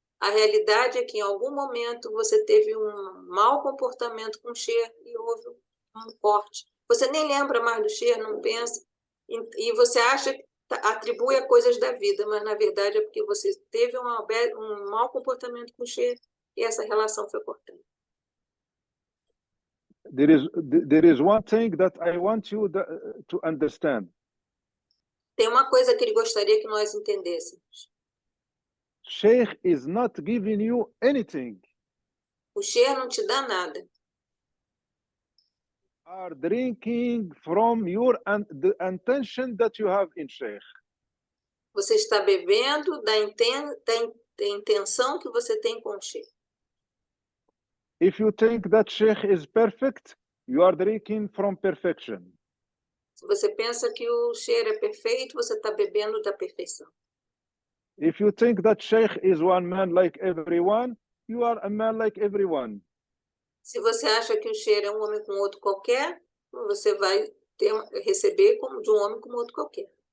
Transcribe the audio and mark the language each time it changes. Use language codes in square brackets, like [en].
[pt] A realidade é que, em algum momento, você teve um mau comportamento com o Sheikh e houve um corte. Você nem lembra mais do Sheikh, não pensa. E você acha que atribui a coisas da vida, mas, na verdade, é porque você teve um mau comportamento com o Sheikh e essa relação foi cortada. [en] There is one thing that I want you to understand. [pt] Tem uma coisa que ele gostaria que nós entendêssemos. [en] Sheikh is not giving you anything. [pt] O Sheikh não te dá nada. [en] Are drinking from the intention that you have in Sheikh. [pt] Você está bebendo da intenção que você tem com o Sheikh. [en] If you think that Sheikh is perfect, you are drinking from perfection. [pt] Se você pensa que o Sheikh é perfeito, você está bebendo da perfeição. [en] If you think that Sheikh is one man like everyone, you are a man like everyone. [pt] Se você acha que o Sheikh é um homem como outro qualquer, você vai receber como de um homem como outro qualquer.